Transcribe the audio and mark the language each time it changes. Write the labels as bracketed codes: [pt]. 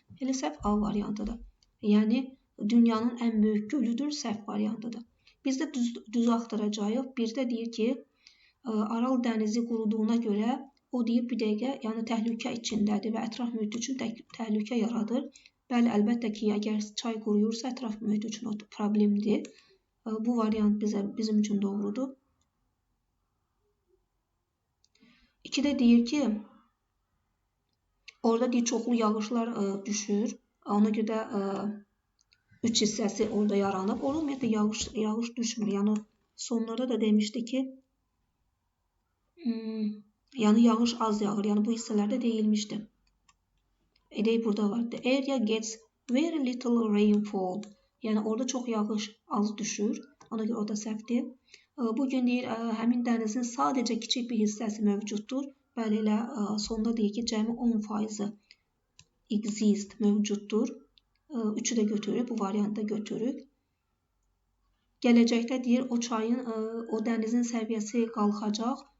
[az] Elə səhv A variantıdır. Yəni, dünyanın ən böyük gölüdür, səhv variantıdır. Biz də düz axtaracağıq. Birdə deyir ki, Aral dənizi quruduğuna görə, o deyir bir dəqiqə, yəni təhlükə içindədir və ətraf mühit üçün təhlükə yaradır. Bəli, əlbəttə ki, əgər çay quruyursa, ətraf mühit üçün o problemdir. Bu variant bizim üçün doğrudur. 2-də deyir ki, orada deyir, çoxlu yağışlar düşür. Ona görə 3 hissəsi orada yaranıb. Orada ümumiyyətlə yağış düşmür. Yəni, sonlarda da demişdi ki, yəni yağış az yağır. Yəni, bu hissələrdə deyilmişdi. Edey burada var. [en] The area gets very little rainfall. [az] Yəni, orada çox yağış az düşür. Ona görə o da səhvdir. Bugün deyir, həmin dənizin sadəcə kiçik bir hissəsi mövcuddur. Bəli, elə sonda deyir ki, cəmi 10% exist mövcuddur. 3-ü də götürürük, bu variantda götürürük. Gələcəkdə deyir, o çayın, o dənizin səviyyəsi qalxacaq.